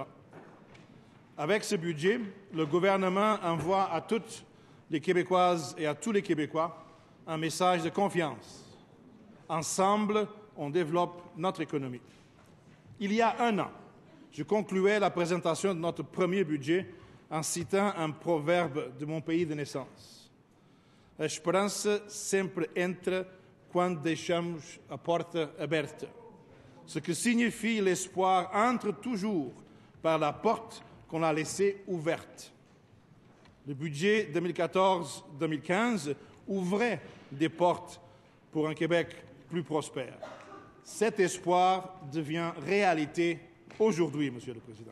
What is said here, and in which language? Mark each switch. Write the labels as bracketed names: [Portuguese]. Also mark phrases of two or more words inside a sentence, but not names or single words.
[French] Avec ce budget, le gouvernement envoie à toutes les Québécoises et à tous les Québécois un message de confiance. Ensemble, on développe notre économie. Il y a un an, je concluais la présentation de notre premier budget en citant un proverbe de mon pays de naissance. [Portuguese] A esperança sempre entra quando deixamos a porta aberta. [French] Ce que signifie l'espoir entre toujours par la porte qu'on a laissée ouverte. Le budget 2014-2015 ouvrait des portes pour un Québec plus prospère. Cet espoir devient réalité aujourd'hui, Monsieur le Président.